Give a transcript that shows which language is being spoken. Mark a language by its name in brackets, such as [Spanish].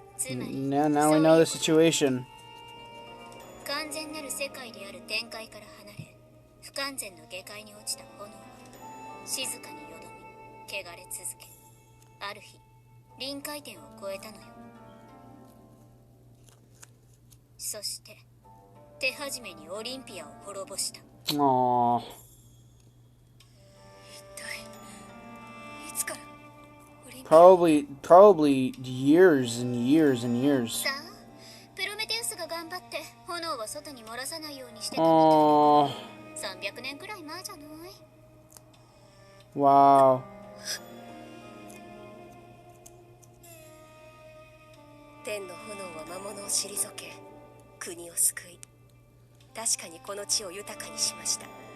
[English] Now we know the situation. [Japanese] 完全なる世界である天界から離れ、不完全の下界に落ちた炎は静かによどみ、汚れ続け、ある日臨界点を超えたのよ。そして手始めにオリンピアを滅ぼした。 Aww. 一体いつからオリンピア [English] Probably years and years and years. [Japanese] さあ、プロメテウスが頑張って炎を外に漏らさないようにしてたみたいよ。 300年くらい前じゃない？ Wow. 天の炎は魔物を退け、国を救い、確かにこの地を豊かにしました。